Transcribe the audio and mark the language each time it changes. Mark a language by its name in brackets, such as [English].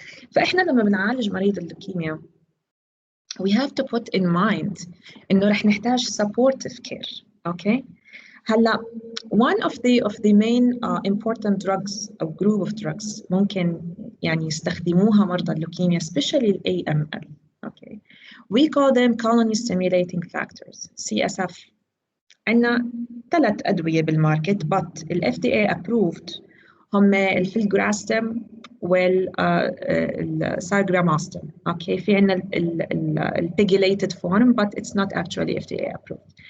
[Arabic] فإحنا لما بنعالج مريض اللوكيميا [English] we have to put in mind [Arabic] إنه رح نحتاج [English] supportive care okay. هلا one of the main important drugs أو group of drugs [Arabic] ممكن يعني يستخدموها مرضى اللوكيميا [English] especially ال AML okay. We call them colony stimulating factors CSF. [Arabic] عندنا 3 أدوية بالماركت but ال FDA approved هم الفيلجراستم والسارجراماستم okay. في عندنا ال [English] pegylated form but it's not actually FDA approved.